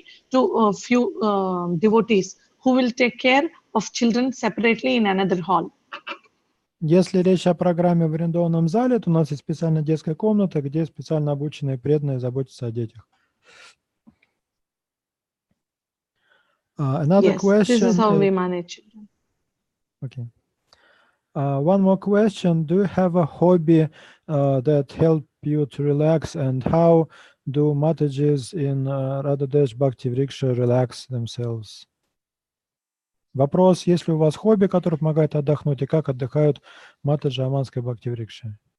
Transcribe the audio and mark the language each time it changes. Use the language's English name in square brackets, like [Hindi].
[English] to a few devotees who will take care of children separately in another hall. [Russian] Если речь о программе в арендованном зале, то у нас есть специальная детская комната, где специально обученные преданные заботятся о детях. [English] Another Yes, question. this is how we manage children. Okay. One more question. Do you have a hobby that help you to relax, and how do Matajis in Radhadesh Bhakti Vriksha relax themselves? [Russian] Вопрос, есть ли у вас хобби, которое помогает отдохнуть, и как отдыхают Матаджи Аманской Бхакти Врикши?